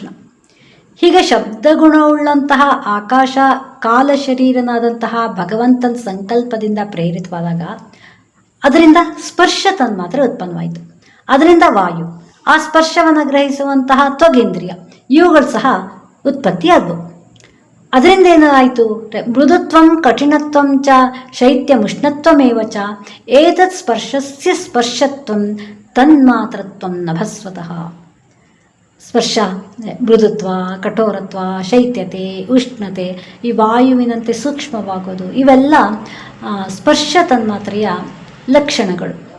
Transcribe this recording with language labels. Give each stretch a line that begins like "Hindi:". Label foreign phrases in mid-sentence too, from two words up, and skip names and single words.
Kannada: ಹೀಗೆ ಶಬ್ದಗುಣವುಳ್ಳಂತಹ ಆಕಾಶ ಕಾಲ ಶರೀರನಾದಂತಹ ಭಗವಂತನ ಸಂಕಲ್ಪದಿಂದ ಪ್ರೇರಿತವಾದಾಗ ಅದರಿಂದ ಸ್ಪರ್ಶ ತನ್ಮಾತ್ರೆ ಉತ್ಪನ್ನವಾಯಿತು. ಅದರಿಂದ ವಾಯು, ಆ ಸ್ಪರ್ಶವನ್ನು ಗ್ರಹಿಸುವಂತಹ ತ್ವಗೇಂದ್ರಿಯ, ಇವುಗಳು ಸಹ ಉತ್ಪತ್ತಿಯಾದವು. ಅದರಿಂದ ಏನಾಯಿತು?
Sanskrit: ಮೃದುತ್ವಂ ಕಠಿಣತ್ವಂ ಚ ಶೈತ್ಯಮುಷ್ಣತ್ವಮೇವ ಚ ಏತತ್ ಸ್ಪರ್ಶಸ್ಯ ಸ್ಪರ್ಶತ್ವಂ ತನ್ಮಾತ್ರತ್ವಂ ನಭಸ್ವತಃ.
Kannada: ಸ್ಪರ್ಶ ಮೃದುತ್ವ, ಕಠೋರತ್ವ, ಶೈತ್ಯತೆ, ಉಷ್ಣತೆ, ಈ ವಾಯುವಿನಂತೆ ಸೂಕ್ಷ್ಮವಾಗೋದು, ಇವೆಲ್ಲ ಸ್ಪರ್ಶ ತನ್ಮಾತ್ರೆಯ ಲಕ್ಷಣಗಳು.